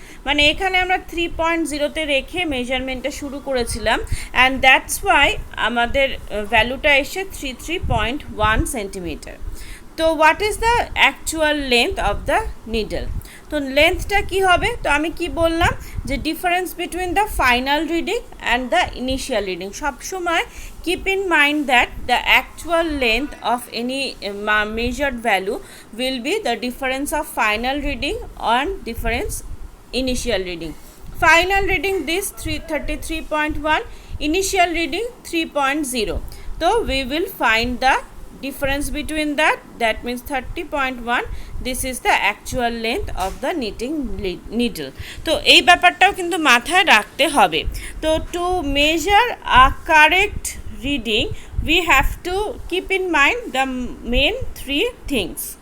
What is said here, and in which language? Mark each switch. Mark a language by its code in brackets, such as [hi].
[bn] মানে এখানে আমরা 3.0তে রেখে মেজারমেন্টটা শুরু করেছিলাম, [en] and that's why [bn] আমাদের ভ্যালুটা এসে 3.1 সেন্টিমিটার। [en] তো what is the actual length of the needle? [bn] তো লেন্থটা কি হবে? তো আমি কি বললাম যে [en] Difference between the final reading and the initial reading. সবসময় keep in mind that the actual length of any measured value will be the difference of final reading and difference initial reading. Final reading this 33.1, initial reading 3.0. So we will find the difference between that means 30.1. this is the actual length of the knitting needle. [bn] তো এই ব্যাপারটাও কিন্তু মাথায় রাখতে হবে। [en] তো to measure a correct reading we have to keep in mind the main three things.